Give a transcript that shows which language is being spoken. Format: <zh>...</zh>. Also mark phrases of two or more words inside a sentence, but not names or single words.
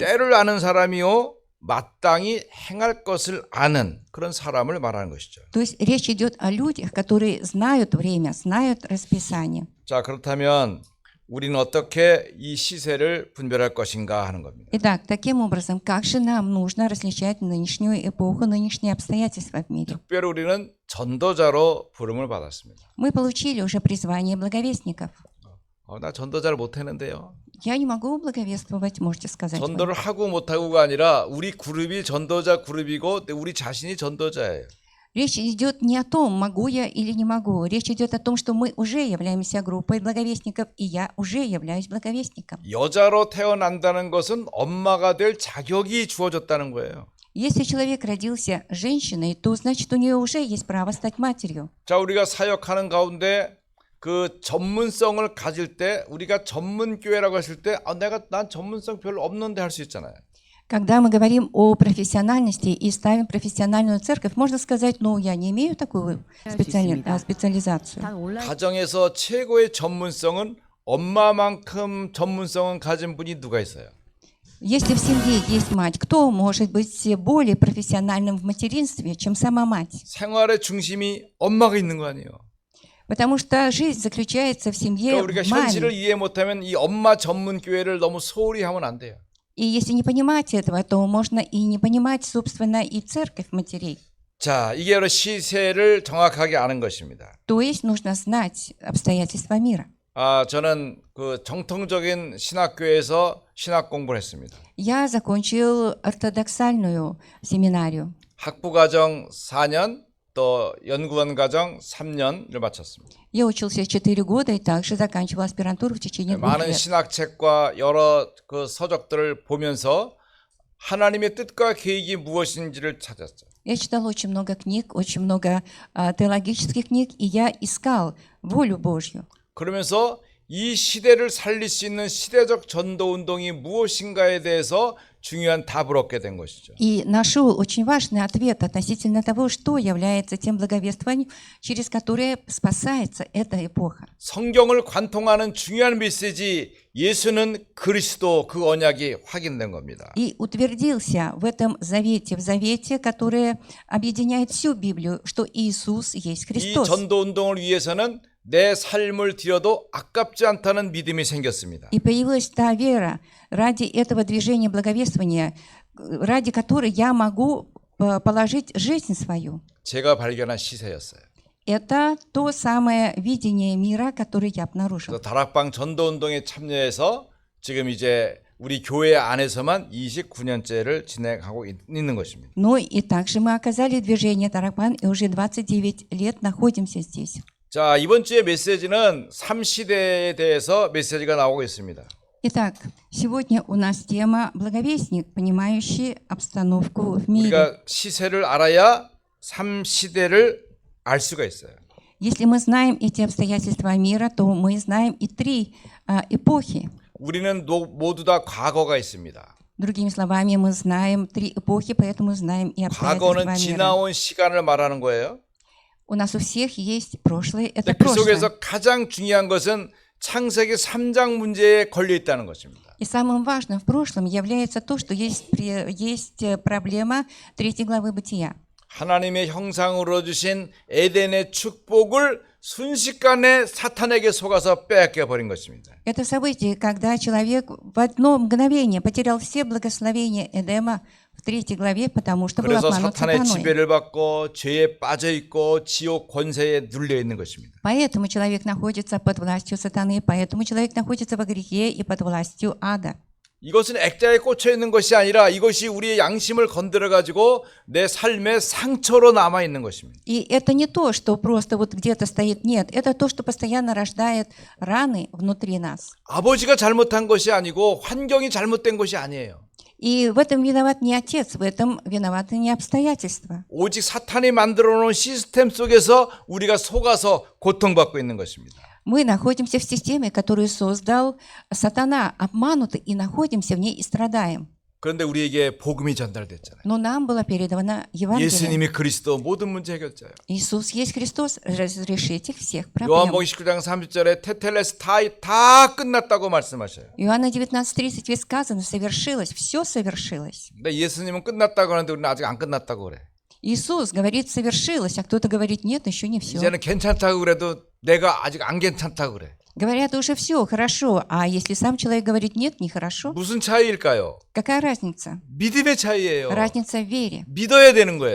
<ko>때를 아는 사람이요 마땅히 행할 것을 아는 그런 사람을 말하는 것이죠.</ko> <ru>То есть речь идет о людях, которые знают время, знают расписание.</ru> <ko>자, 그렇다면 우리는 어떻게 이 시세를 분별할 것인가 하는 겁니다.</ko> <ru>Итак, таким образом, как же нам нужно различать нынешнюю эпоху, нынешние обстоятельства в мире?</ru> <ko>특별히 우리는 전도자로 부름을 받았습니다.</ko> <ru>Мы получили уже призвание благовестников.</ru> <ko>나 전도자를 못했는데요.</ko> <ru>Я не могу благовествовать, можете сказать. вы.</ru> <ko>전도를 하고 못하고가 아니라 우리 그룹이 전도자 그룹이고 우리 자신이 전도자예요.</ko> <ru>Речь идет не о том, могу я или не могу. Речь идет о том, что мы уже являемся группой благовестников, и я уже являюсь благовестником.</ru> <ko>여자로 태어난다는 것은 엄마가 될 자격이 주어졌다는 거예요.</ko> <ru>Если человек родился женщиной, то значит у нее уже есть право стать матерью.</ru> <ko>자, 우리가 사역하는 가운데 그 전문성을 가질 때 우리가 전문 교회라고 했을 때 난 전문성 별로 없는데 할 수 있잖아요.</ko> <ru>Когда мы говорим о профессиональности и ставим профессиональную церковь, можно сказать, ну, я не имею такую специализацию.</ru> <ko>가정에서 최고의 전문성은 엄마만큼 전문성은 가진 분이 누가 있어요?</ko> <ru>Если в семье есть мать, кто может быть более профессиональным в материнстве, чем сама мать?</ru> <ko>생활의 중심이 엄마가 있는 거 아니에요.</ko> <ru>Потому что жизнь заключается в семье,</ru> <ko>그러니까 우리가</ko> <ru>в</ru> <ko>현실을</ko> <ru>маме.</ru> <ko>이해 못하면 이 엄마 전문 교회를 너무 소홀히 하면 안 돼요.</ko> <ru>И если не понимать этого, то можно и не понимать, собственно, и церковь матерей.</ru> <ko>자, 이게 바로 시세를 정확하게 아는 것입니다.</ko> <ru>То есть нужно знать обстоятельства мира.</ru> <ko>저는 그 정통적인 신학교에서 신학 공부를 했습니다.</ko> <ru>Я закончил ортодоксальную семинарию.</ru> <ko>학부과정 4년, 또 연구원 과정 3년을 마쳤습니다.</ko> <ru>Я учился 4 года и также заканчивал аспирантуру в течение 2</ru> <ko>많은</ko> <ru>лет.</ru> <ko>신학책과 여러 그 서적들을 보면서 하나님의 뜻과 계획이 무엇인지를 찾았죠.</ko> <ru>Я читал очень много книг, очень много теологических книг, и я искал волю Божью.</ru> <ko>그러면서 이 시대를 살릴 수 있는 시대적 전도 운동이 무엇인가에 대해서 중요한 답을 얻게 된 것이죠.</ko> <ru>И нашел очень важный ответ относительно того, что является тем благовествованием, через которое спасается эта эпоха.</ru> <ko>성경을 관통하는 중요한 메시지 예수는 그리스도 그 언약이 확인된 겁니다.</ko> <ru>И утвердился в этом завете, в завете, которое объединяет всю Библию, что Иисус есть</ru> <ko>이</ko> <ru>Христос.</ru> <ko>전도 운동을 위해서는 내 삶을 드려도 아깝지 않다는 믿음이 생겼습니다.</ko> <ru>И появилась та вера ради этого движения благовествования, ради которой я могу положить жизнь свою.</ru> <ko>제가 발견한 시세였어요.</ko> <ru>Это то самое видение мира, которое я обнаружил.</ru> <ko>그래서 다락방 전도 운동에 참여해서 지금 이제 우리 교회 안에서만 29년째를 진행하고 있는 것입니다.</ko> <ru>Но и также мы оказали движение Таракбан, и уже 29 лет находимся здесь.</ru> <ko>자, 이번 주의 메시지는 3시대에 대해서 메시지가 나오고 있습니다.</ko> <ru>Итак, сегодня у нас тема «Благовестник, понимающий обстановку в мире».</ru> <ko>우리가 시세를 알아야 3시대를 알 수가 있어요.</ko> <ru>Если мы знаем эти обстоятельства мира, то мы знаем и три эпохи.</ru> <ko>우리는 모두 다 과거가 있습니다.</ko> <ru>Другими словами, мы знаем три эпохи, поэтому знаем и обстоятельства</ru> <ko>과거는</ko> <ru>мира.</ru> <ko>지나온 시간을 말하는 거예요.</ko> <ru>У нас у всех есть прошлое, это</ru> <ko>그</ko> <ru>прошлое.</ru> <ko>속에서 가장 중요한 것은 창세기 3장 문제에 걸려 있다는 것입니다.</ko> <ru>И самым важным в прошлом является то, что есть проблема 3 главы Бытия.</ru> <ko>하나님의 형상으로 주신 에덴의 축복을 순식간에 사탄에게 속아서 빼앗겨 버린 것입니다.</ko> <ru>Это событие, когда человек в одно мгновение потерял все благословения Эдема в 3 главе, потому что был</ru> <ko>그래서</ko> <ru>обманут</ru> <ko>사탄의</ko> <ru>сатаной.</ru> <ko>지배를 받고 죄에 빠져 있고 지옥 권세에 눌려 있는 것입니다.</ko> <ru>Поэтому человек находится под властью сатаны, поэтому человек находится во грехе и под властью ада.</ru> <ko>이것은 액자에 꽂혀 있는 것이 아니라 이것이 우리의 양심을 건드려 가지고 내 삶의 상처로 남아 있는 것입니다.</ko> <ru>И это не то, что просто вот где-то стоит, нет, это то, что постоянно рождает раны внутри нас.</ru> <ko>아버지가 잘못한 것이 아니고 환경이 잘못된 것이 아니에요.</ko> <ru>И в этом виноват не отец, в этом виноваты не обстоятельства.</ru> <ko>오직 사탄이 만들어 놓은 시스템 속에서 우리가 속아서 고통받고 있는 것입니다.</ko> <ru>Мы находимся в системе, которую создал сатана, обмануты и находимся в ней и страдаем.</ru> <ko>그런데 우리에게 복음이 전달됐잖아요.</ko> <ru>Но нам было передано Евангелие.</ru> <ko>예수님이 그리스도 모든 문제 해결자예요.</ko> <ru>Иисус есть Христос, разрешитель всех проблем.</ru> <ko>요한복음 19장 30절에 테텔레스 다 끝났다고 말씀하셔요.</ko> <ru>Иоанна 19:30 ведь сказано, совершилось, все совершилось.</ru> <ko>근데 예수님은 끝났다고 하는데 우리는 아직 안 끝났다고 그래.</ko> <ru>Иисус говорит, совершилось, а кто-то говорит, нет, еще не все.</ru> <ko>이제는 괜찮다고 그래도 내가 아직 안 괜찮다고 그래.</ko> <ru>Говорят, уже все, хорошо, а если сам человек говорит, нет, нехорошо,</ru> <ko>무슨 차이일까요?</ko> <ru>какая разница?</ru> <ko>믿음의 차이예요.</ko> <ru>Разница в вере.</ru> <ko>믿어야 되는 거예요.</ko>